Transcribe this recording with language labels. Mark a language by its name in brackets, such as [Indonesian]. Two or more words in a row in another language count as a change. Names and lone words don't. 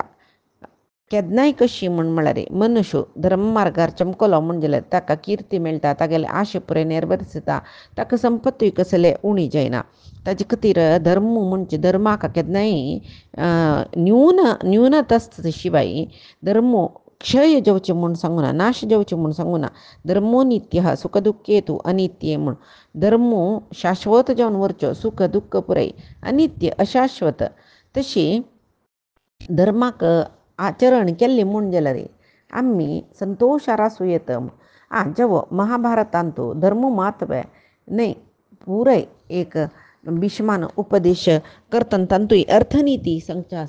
[Konkani] केन्नाय कशी म्हूण म्हळ्यार मनुश्य धर्म मार्गार चमकलो म्हूण जाल्यार ताका किर्ती मेळटा, तागेले आशे पुरे नेरवेरता, ताका संपत्तूय कसले उणी जायना. ताजे खातीर धर्म म्हणजे धर्माक केन्नाय न्यूनतस्त शिवाय धर्म क्षय जावचें म्हूण सांगुना, नाश जावचें म्हूण सांगुना. [Sanskrit] धर्मो नित्य सुख दुख्खे तूं अनित्य [Konkani] म्हूण धर्म शाश्वत जावन व्हरचो, सुख दुख्ख पुराय, अनित्य अशाश्वत. तशी धर्माक आचरण केल्लें म्हूण जाल्यार आमी संतोशार आसूं येता. जेवो महाभारतांतू धर्म महत्व न्हय पुराय एक भीष्मान उपदेश करतना तांतूय अर्थनिती सांगचास.